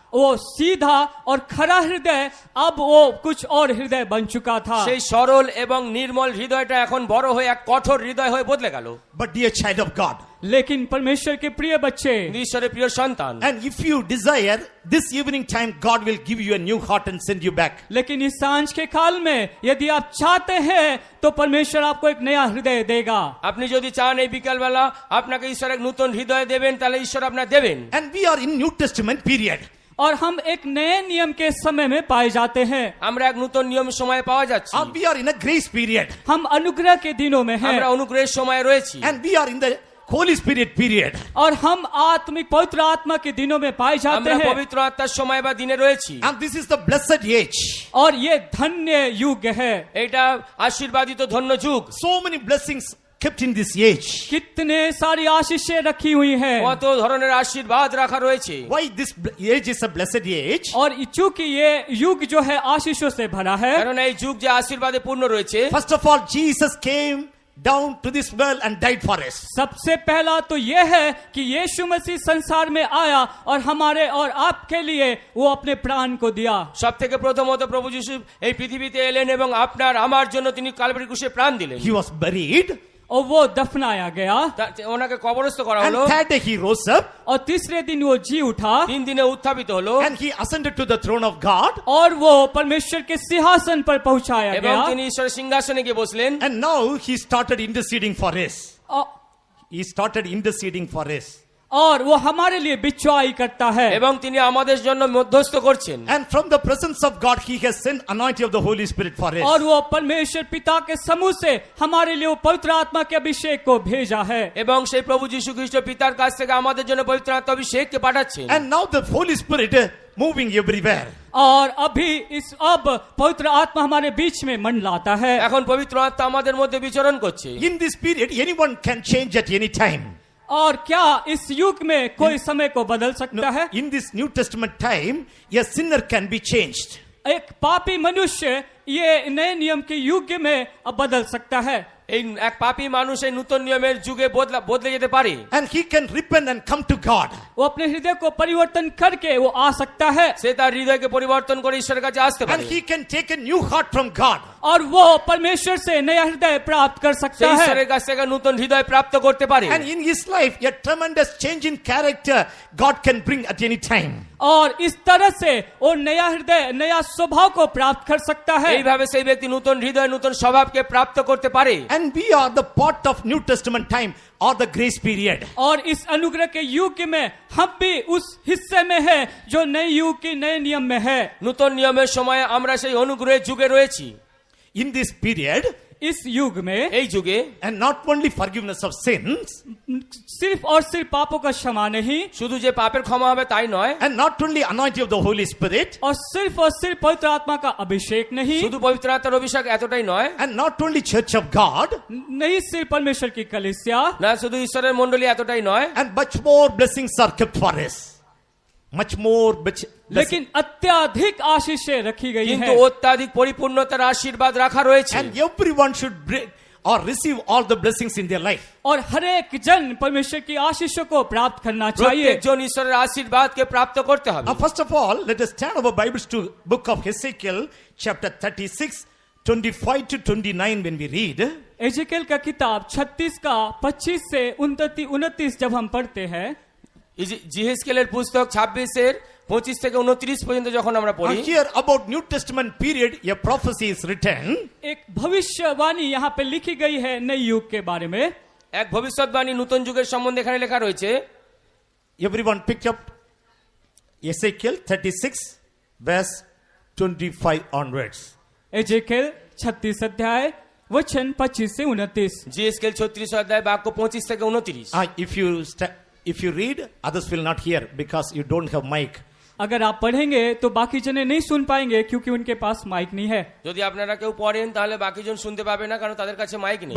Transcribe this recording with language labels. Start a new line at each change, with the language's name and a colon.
Hindi: वो सीधा और खरा हृदय अब वो कुछ और हृदय बन चुका था।
Bangla: সেই সরল এবং নির্মল হৃদয়টা এখন বড় হয়ে এক কঠোর হৃদয় হয়ে বদলে গেল।
English: But dear child of God,
Hindi: लेकिन परमेश्वर के प्रिय बच्चे,
Bangla: ঈশ্বরের প্রিয় সন্তান,
English: and if you desire, this evening time God will give you a new heart and send you back.
Hindi: लेकिन इस सांझ के काल में यदि आप चाहते हैं तो परमेश्वर आपको एक नया हृदय देगा।
Bangla: আপনি যদি চান এই বিকালবেলা আপনাকে ঈশ্বর এক নতুন হৃদয় দেবেন, তাহলে ঈশ্বর আপনার দেবেন।
English: And we are in New Testament period.
Hindi: और हम एक नए नियम के समय में पाए जाते हैं।
Bangla: আমরা এক নতুন নিয়ম সময়ে পাওয়া যাচ্ছি।
English: And we are in a grace period.
Hindi: हम अनुग्रह के दिनों में हैं
Bangla: আমরা অনুগ্রহের সময়ে রয়েছি।
English: And we are in the Holy Spirit period.
Hindi: और हम आत्मिक पवित्र आत्मा के दिनों में पाए जाते
Bangla: আমরা
Hindi: हैं।
Bangla: পবিত্র আত্মার সময় বা দিনে রয়েছি।
English: And this is the blessed age.
Hindi: और ये धन्य युग है।
Bangla: এটা আশীর্বাদিত ধন্য যুগ।
English: So many blessings kept in this age.
Hindi: कितने सारी आशीषें रखी हुई हैं।
Bangla: কত ধরনের আশীর্বাদ রাখা রয়েছে।
English: Why this age is a blessed age?
Hindi: और चूंकि ये युग जो है आशीषों से भरा है,
Bangla: কারণ এই যুগ যে আশীর্বাদে পূর্ণ রয়েছে।
English: First of all, Jesus came down to this world and died for us.
Hindi: सबसे पहला तो ये है कि यीशु मसीह संसार में आया और हमारे और आपके लिए वो अपने प्राण को दिया।
Bangla: সব থেকে প্রথমত প্রভু যিশু এই পৃথিবীতে এলেন এবং আপনার আমার জন্য তিনি কালভারি ক্রুশে প্রাণ দিলেন।
English: He was buried
Hindi: और वो दफनाया गया
Bangla: ওনাকে কবরস্থ করা
English: and
Bangla: হলো।
English: third day he rose up
Hindi: और तीसरे दिन वो जी उठा
Bangla: 3 দিনে উত্থাপিত হলো
English: and he ascended to the throne of God.
Hindi: और वो परमेश्वर के सिंहासन पर पहुंचाया
Bangla: এবং
Hindi: गया।
Bangla: তিনি ঈশ্বরের সিংহাসনে গিয়ে বসলেন।
English: And now he started interceding for us.
Hindi: औ-
English: He started interceding for us.
Hindi: और वो हमारे लिए बिचवाई करता है।
Bangla: এবং তিনি আমাদের জন্য মধ্যস্থ করছেন।
English: And from the presence of God, he has sent anointing of the Holy Spirit for us.
Hindi: और वो परमेश्वर पिता के समूह से हमारे लिए वो पवित्र आत्मा के अभिषेक को भेजा है।
Bangla: এবং সেই প্রভু যিশু খ্রিস্ট পিতার কাছ থেকে আমাদের জন্য পবিত্র আত্মা অভিষেককে পাঠাচ্ছেন।
English: And now the Holy Spirit moving everywhere.
Hindi: और अभी अब पवित्र आत्मा हमारे बीच में मंडलाता है।
Bangla: এখন পবিত্র আত্মা আমাদের মধ্যে বিচরণ করছে।
English: In this period, anyone can change at any time.
Hindi: और क्या इस युग में कोई समय को बदल सकता है?
English: In this New Testament time, a sinner can be changed.
Hindi: एक पापी मनुष्य ये नए नियम के युग में अब बदल सकता है।
Bangla: এই এক পাপী মানুষ এই নতুন নিয়মের যুগে বদলে যেতে পারে।
English: And he can repent and come to God.
Hindi: वो अपने हृदय को परिवर्तन करके वो आ सकता है।
Bangla: সে তার হৃদয়কে পরিবর্তন করে ঈশ্বরের কাছে আসতে
English: And
Bangla: পারে।
English: he can take a new heart from God.
Hindi: और वो परमेश्वर से नया हृदय प्राप्त कर
Bangla: সে
Hindi: सकता है।
Bangla: ঈশ্বরের কাছ থেকে নতুন হৃদয় প্রাপ্ত করতে পারে।
English: And in his life, a tremendous change in character God can bring at any time.
Hindi: और इस तरह से वो नया हृदय नया स्वभाव को प्राप्त कर सकता है।
Bangla: এইভাবে সেই ব্যক্তি নতুন হৃদয় নতুন স্বভাবকে প্রাপ্ত করতে পারে।
English: And we are the part of New Testament time or the grace period.
Hindi: और इस अनुग्रह के युग में हम भी उस हिस्से में है जो नए युग के नए नियम में है।
Bangla: নতুন নিয়মের সময়ে আমরা সেই অনুগ্রহের যুগে রয়েছি।
English: In this period,
Hindi: इस युग में
Bangla: এই যুগে
English: and not only forgiveness of sins,
Hindi: सिर्फ और सिर्फ पापों का क्षमा नहीं,
Bangla: শুধু যে পাপের ক্ষমা হবে তাই নয়,
English: and not only anointing of the Holy Spirit,
Hindi: और सिर्फ पवित्र आत्मा का अभिषेक नहीं,
Bangla: শুধু পবিত্র আত্মার অভিষেক এতটাই নয়,
English: and not only Church of God,
Hindi: नहीं सिर्फ परमेश्वर की कलीसिया,
Bangla: না শুধু ঈশ্বরের মণ্ডলী এতটাই নয়,
English: and much more blessings are kept for us. Much more blessings.
Hindi: लेकिन अत्याधिक आशीषें रखी गई
Bangla: কিন্তু
Hindi: हैं।
Bangla: অত্যাধিক পরিপূর্ণতার আশীর্বাদ রাখা রয়েছে।
English: And everyone should bring or receive all the blessings in their life.
Hindi: और हर एक जन परमेश्वर की आशीषों को प्राप्त करना चाहिए।
Bangla: প্রত্যেকজন ঈশ্বরের আশীর্বাদকে প্রাপ্ত করতে হবে।
English: First of all, let us turn our Bibles to book of Ezekiel, chapter 36, 25 to 29 when we read.
Hindi: Ezekiel का किताब 36 का 25 से 29 जब हम पढ़ते हैं,
Bangla: জিহেজকেলের পুস্তক 26 25 থেকে 29 পর্যন্ত যখন আমরা পড়ি,
English: Here about New Testament period, a prophecy is written.
Hindi: एक भविष्यवाणी यहाँ पे लिखी गई है नए युग के बारे में।
Bangla: এক ভবিষ্যৎবাণী নতুন যুগের সম্বন্ধে এখানে লেখা রয়েছে।
English: Everyone picked up Ezekiel 36, verse 25 onwards.
Hindi: Ezekiel 36 अध्याय वचन 25 से 29।
Bangla: জিহেজকেল 36 অধ্যায় বাক্য 25 থেকে 29।
English: If you read, others will not hear because you don't have mic.
Hindi: अगर आप पढ़ेंगे तो बाकी जने नहीं सुन पाएंगे क्योंकि उनके पास माइक नहीं है।
Bangla: যদি আপনারা কেউ পড়েন তাহলে বাকিজন শুনতে পাবে না কারণ তাদের কাছে মাইক নেই।